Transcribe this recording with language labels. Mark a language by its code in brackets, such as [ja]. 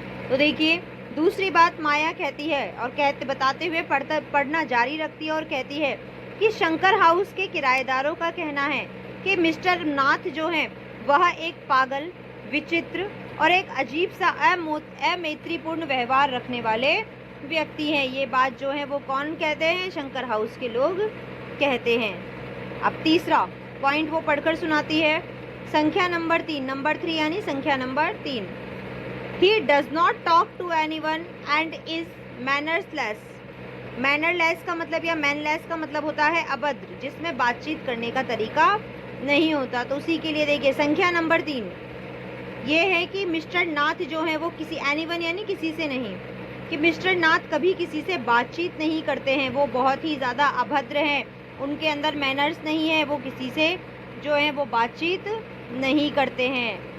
[hi] तो देखिए दूसरी बात माया कहती है और बताते हुए पढ़ना जारी रखती है और कहती है कि शंकर हाउस के किराएदारों का कहना है कि मिस्टर नाथ जो हैं वह एक पागल, विचित्र और एक अजीब सा अमैत्रीपूर्ण व्यवहार रखने वाले व्यक्ति हैं। ये बात जो है वो कौन कहते हैं? शंकर हाउस के लोग कहते हैं। अब तीसरा पॉइंट वो पढ़कर सुनाती है, संख्या नंबर 3, नंबर 3 यानी संख्या number 3। [en] He does not talk to anyone and is mannerless। [hi] Mannerless का मतलब या मैनलेस का मतलब होता है अभद्र, जिसमें बातचीत करने का तरीका नहीं होता। तो उसी के लिए देखिए संख्या नंबर 3 ये है कि मिस्टर नाथ जो है वो किसी एनीवन यानी किसी से नहीं, कि मिस्टर नाथ कभी किसी से बातचीत नहीं करते हैं, वो बहुत ही ज़्यादा अभद्र हैं, उनके अंदर मैनर्स नहीं है, वो किसी से जो है वो बातचीत नहीं करते हैं।